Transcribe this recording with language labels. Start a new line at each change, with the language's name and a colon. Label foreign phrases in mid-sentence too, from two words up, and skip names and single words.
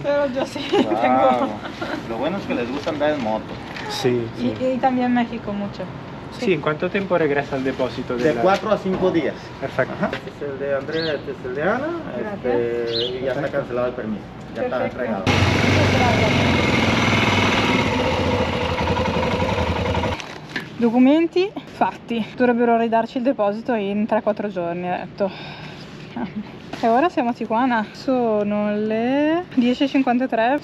Spanish: Pero yo sí Wow. tengo. Lo bueno es que les gusta andar en moto. Sí, sí. Y también México mucho. Sí, ¿en cuánto tiempo regresa el depósito? De 4 a 5 días. Perfecto. Este es el de Andrea, este es el de Ana. Y ya está cancelado el permiso. Ya está Perfecto. entregado.
Italian: Documenti fatti. Dovrebbero ridarci il deposito in 3-4 giorni, ha detto. E ora siamo a Tijuana. Sono le 10:53.